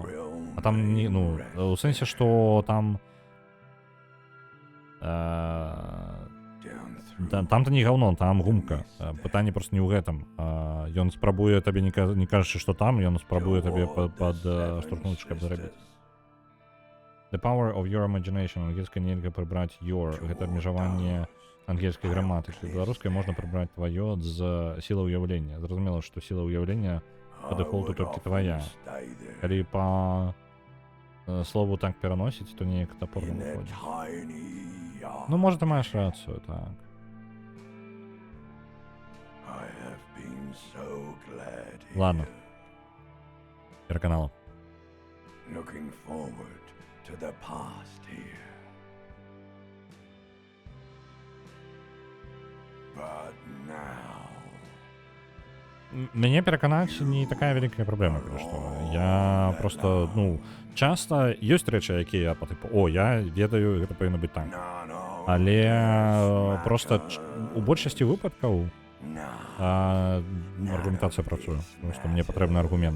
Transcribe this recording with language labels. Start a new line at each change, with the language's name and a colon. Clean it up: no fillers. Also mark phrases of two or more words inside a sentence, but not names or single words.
Belarusian: А там не, ну, у сэнсе, што там... Там-то не гаўно, там гумка. Пытанне проста не ў гэтым. Ён спрабуе табе, не кажучы, што там, ён спрабуе табе падштурхнуць, каб зарабіць.
English: The power of your imagination.
Belarusian: Ангельская нельга прыбраць your. Гэта абмежаванне ангельскай граматыкі. Беларускай можна прыбраць тваё з сіла ўяўлення. Зразумела, што сіла ўяўлення па дэфолту толькі твая. Калі па слову так пераносіць, то неяк тапорна выходзіць. Ну, можа, ты маеш рацыю, так. Ладно. Пераканала.
English: To the past here. But now...
Belarusian: Мяне пераканаць не такая вялікая праблема, што я просто, ну, часта ёсць рэчы, якія па тыпу, я ведаю, гэта павінна быць так. Але просто у большасці выпадкаў аргументацыя працуе, тому што мне патрэбны аргумент.